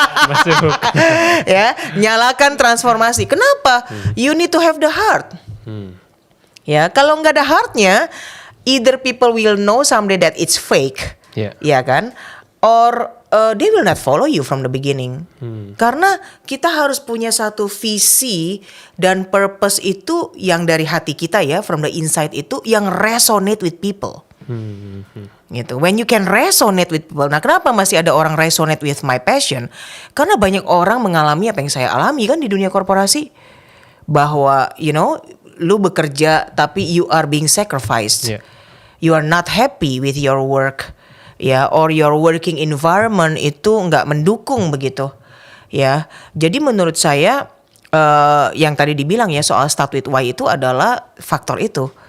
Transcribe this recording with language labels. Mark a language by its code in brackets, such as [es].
[id] Masuk. Ya, nyalakan transformasi. Kenapa? [en] You need to have the heart. Ya, kalau nggak ada heartnya, either people will know someday that it's fake, ya kan? Or they will not follow you from the beginning. [id] Karena kita harus punya satu visi dan purpose itu yang dari hati kita ya, from the inside itu yang resonate with people. Gitu. [en] When you can resonate with people. [id] Nah, kenapa masih ada orang resonate with my passion? Karena banyak orang mengalami apa yang saya alami kan di dunia korporasi, bahwa lu bekerja tapi you are being sacrificed. [en] You are not happy with your work. [id] Ya, or your working environment itu nggak mendukung begitu. Ya, jadi menurut saya yang tadi dibilang ya soal start with why itu adalah faktor itu.